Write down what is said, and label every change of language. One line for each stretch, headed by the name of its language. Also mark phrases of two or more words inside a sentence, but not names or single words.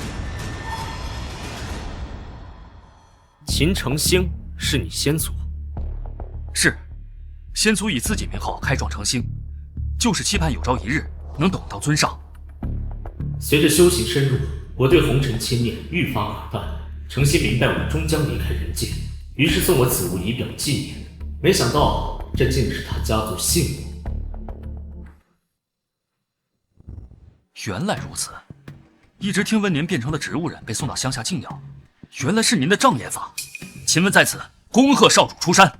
Chinese: 秦程興是你先祖？是，先祖以自己名號開創程興，就是期盼有朝一日能等到尊上。隨着修行深入，我對紅塵牽念愈發廣泛。程興明白我終將離開人間，於是送我此物以表紀念。沒想到這竟是他家族信物。原來如此，一直聽聞您變成了植物人被送到鄉下靜養，原來是您的障眼法。秦文在此恭賀少主出山。